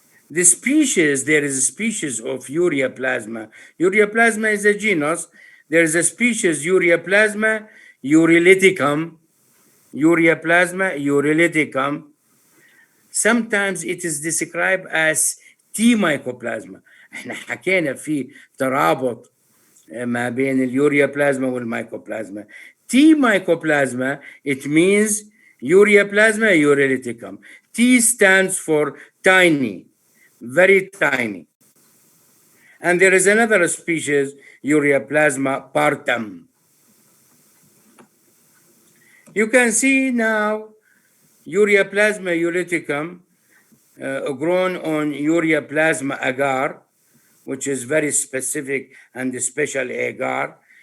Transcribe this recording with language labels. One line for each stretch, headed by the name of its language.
English: The species, there is a species of Ureaplasma. Ureaplasma is a genus. There is a species, Ureaplasma urelyticum. Ureaplasma urelyticum. Sometimes it is described as T mycoplasma.
Arabic: احنا حكينا في ترابط ما بين اليوريابلازما والميكوبلازما.
English: T mycoplasma, it means Ureaplasma urelyticum. T stands for tiny, very tiny. And there is another species, Ureaplasma partum. You can see now Ureaplasma urelyticum grown on Ureaplasma agar, which is very specific and special agar.